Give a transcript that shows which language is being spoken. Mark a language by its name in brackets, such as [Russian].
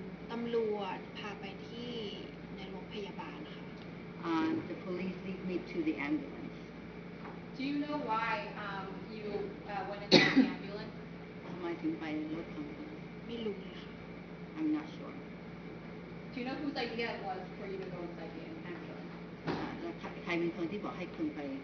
[Thai] ตำรวจพาไปที่ในโรงพยาบาลค่ะ [English] The police lead me to the ambulance. Do you know why you went into the ambulance? [Thai] ทำไมถึงไปรถทางคุณ ไม่รู้เลยค่ะ [English] I'm not sure. Do you know whose idea it was for you to go inside the ambulance? [Thai] แล้วใครเป็นคนที่บอกให้คุณไป